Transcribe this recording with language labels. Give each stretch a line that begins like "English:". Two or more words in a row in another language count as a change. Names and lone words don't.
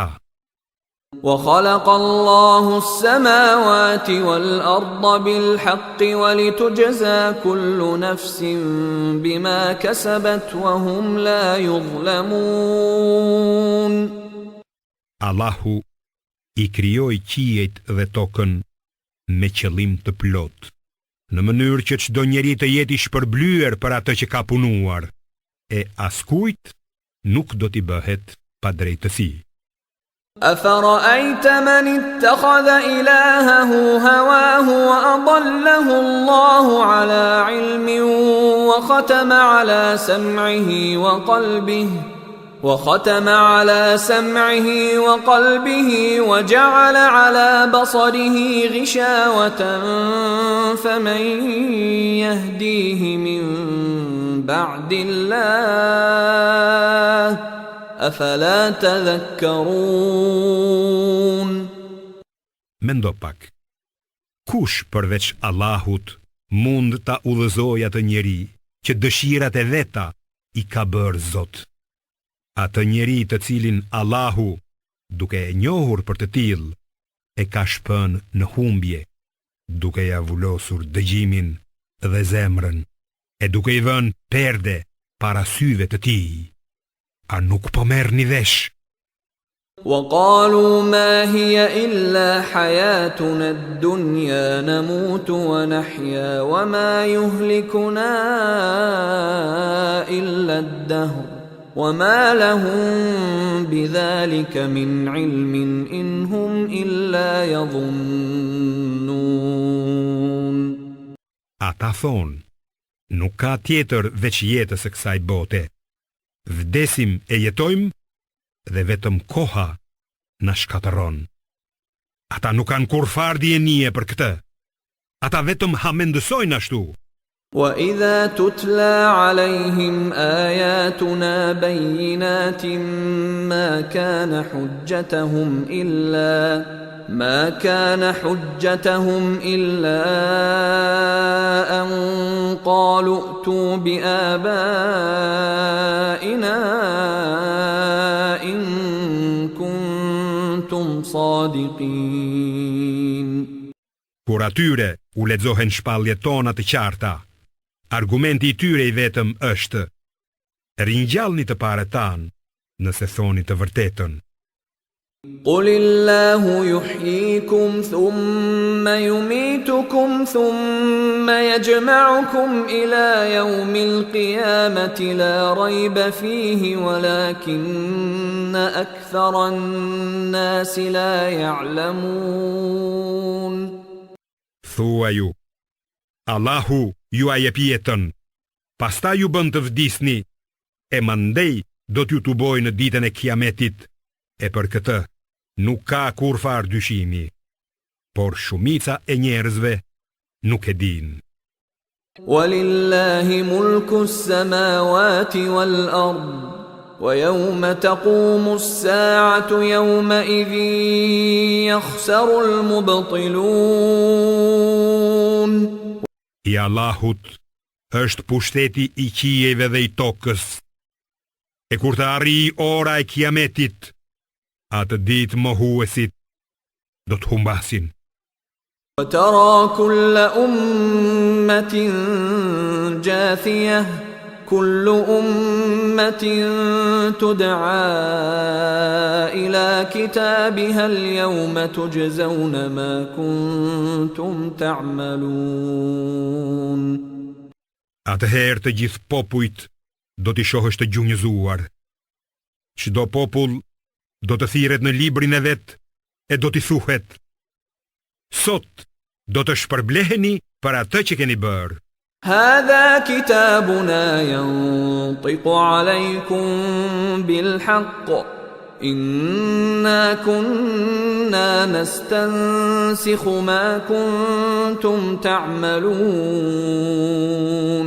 Arabic: وخلق الله السماوات والأرض بالحق ولتجزى كل نفس بما كسبت وهم لا يظلمون.
Albanian: Allahu I krijoi qiejt dhe tokën me qëllim të plot, në mënyrë që çdo njeri të jetë I shpërblyer për atë që ka punuar, e askujt nuk do t'i bëhet pa drejtësi.
Arabic: أفرأيت من اتخذ إلهه هواه وأضله الله على علم وختم على سمعه وقلبه وجعل على بصره غشاوة فمن يهديه من بعد الله أفلا تذكرون.
Albanian: Mendo pak, kush përveç Allahut mund ta udhëzojë atë njeri që dëshirat e veta I ka bërë Zot? Atë njeri të cilin Allahu, duke e njohur për të tillë, e ka shpënë në humbje, duke ja vulosur dëgjimin dhe zemrën, e duke I vënë perde para syve të tij. A nuk po merrni vesh?
Arabic: وقالوا ما هي إلا حياتنا الدنيا نموت ونحيا وما يهلكنا إلا الدهر وما لهم بذلك من علم إن هم إلا يظنون.
Albanian: Ata thonë, nuk ka tjetër veç jetës së kësaj bote. Vdesim e jetojmë dhe vetëm koha na shkatëron. Ata nuk kanë kur fare dienie për këtë. Ata vetëm hamendësojnë ashtu.
Arabic: وإذا تتلى عليهم آياتنا بينات ما كان حجتهم إلا أن قالوا ائتوا بآبائنا إن كنتم صادقين.
Albanian: Kur atyre u lexohen shpalljet tona të qarta, argumenti I tyre I vetëm është: ringjallni të parët tan, nëse thoni të vërtetën.
Arabic: قل الله يحييكم ثم يميتكم ثم يجمعكم إلى يوم القيامة لا ريب فيه ولكن أكثر الناس لا يعلمون.
Albanian: Thua ju, Allahu ju a jep jetën, pastaj ju bën të vdisni, e mandej do t'ju tuboj në ditën e kiametit, e për këtë nuk ka kur far dyshimi, por shumica e njerëzve nuk e din.
Arabic: ولله ملك السماوات والأرض ويوم تقوم الساعة يومئذ يخسر المبطلون.
Albanian: I Allahut është pushteti I qijeve dhe I tokës, e kur të arrijë ora e kiametit, atë ditë mohuesit do të humbasin.
Arabic: وترى كل أمة جاثية كل أمة تدعى إلى كتابها اليوم تجزون ما كنتم تعملون.
Albanian: Atëherë të gjithë popujt do t'i shohësh të gjunjëzuar. Çdo popull do të thirret në librin e vet e do t'i thuhet: sot do të shpërbleheni për atë që keni bërë.
Arabic: هذا كتابنا ينطق عليكم بالحق إنا كنا نستنسخ ما كنتم تعملون.